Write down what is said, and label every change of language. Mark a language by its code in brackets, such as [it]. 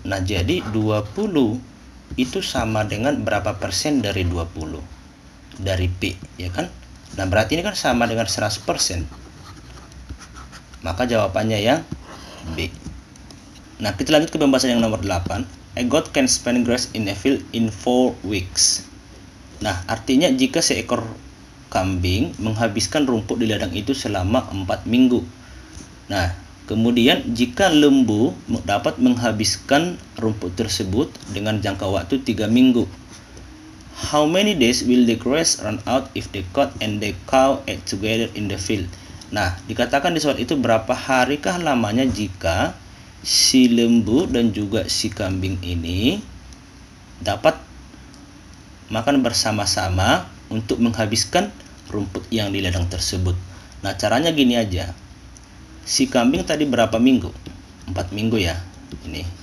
[id] Nah, jadi 20 itu sama dengan berapa persen dari 20? Dari P, ya kan? Nah, berarti ini kan sama dengan 100%. Maka jawabannya yang B. Nah, kita lanjut ke pembahasan yang nomor 8. [en] A goat can spend grass in a field in 4 weeks. [id] Nah, artinya jika seekor kambing menghabiskan rumput di ladang itu selama 4 minggu. Nah, kemudian jika lembu dapat menghabiskan rumput tersebut dengan jangka waktu 3 minggu. [en] How many days will the grass run out if the goat and the cow ate together in the field? [id] Nah, dikatakan di soal itu berapa harikah lamanya jika si lembu dan juga si kambing ini dapat makan bersama-sama untuk menghabiskan rumput yang di ladang tersebut. Nah, caranya gini aja. Si kambing tadi berapa minggu? 4 minggu ya. Ini.